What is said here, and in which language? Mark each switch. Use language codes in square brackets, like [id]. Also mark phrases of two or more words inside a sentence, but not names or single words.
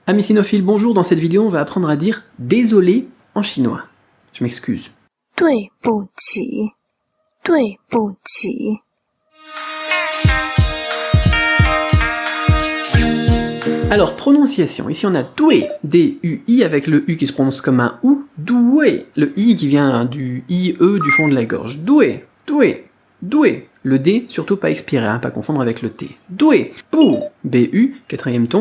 [fr] Amis sinophiles, bonjour, dans cette vidéo on va apprendre à dire désolé en chinois. Je m'excuse. [zh] 对不起，对不起。 [fr] Alors, prononciation. Ici, on a doué, D-U-I, avec le U qui se prononce comme un OU. Doué, le I qui vient du I-E du fond de la gorge. Doué, doué, doué. Le D, surtout pas expiré, hein, pas confondre avec le T. Doué, pou, B-U, quatrième ton.